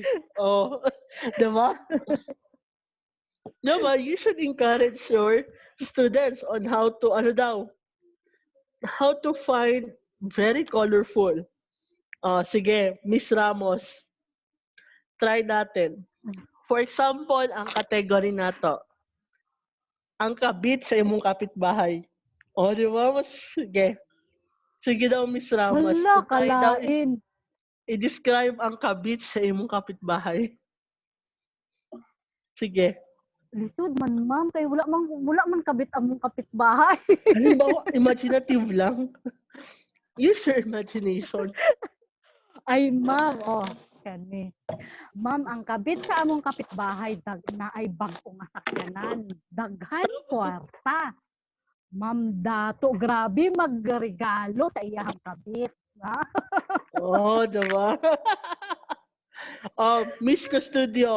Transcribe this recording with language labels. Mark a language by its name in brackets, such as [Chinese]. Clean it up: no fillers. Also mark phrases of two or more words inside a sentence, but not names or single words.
[Filipino] Oh, di ba? Diba? [English] You should encourage your students on how to, how to find very colorful. [Filipino] Sige, Miss Ramos, try natin. [English] For example, [Cebuano] ang category nato, ang kabit sa imong kapitbahay. O, [Filipino] di ba? [Cebuano] Sige. Sige daw, Miss Ramos. Hala, Try daw kalain. i-describe ang kabit sa imong kapitbahay. Sige. Lisod man, ma'am. Kay wala man kabit among kapitbahay. [Filipino] Halimbawa, imaginative lang. [English] Use your imagination. [Cebuano] Ay, ma'am. Oh, kani. Ma'am, ang kabit sa among kapitbahay na ay bag-o nga sakyanan. Daghan kwarta. Ma'am, dato grabe magregalo sa iyang kabit. Ha? [Filipino] Oh, diba? Miss Custodio,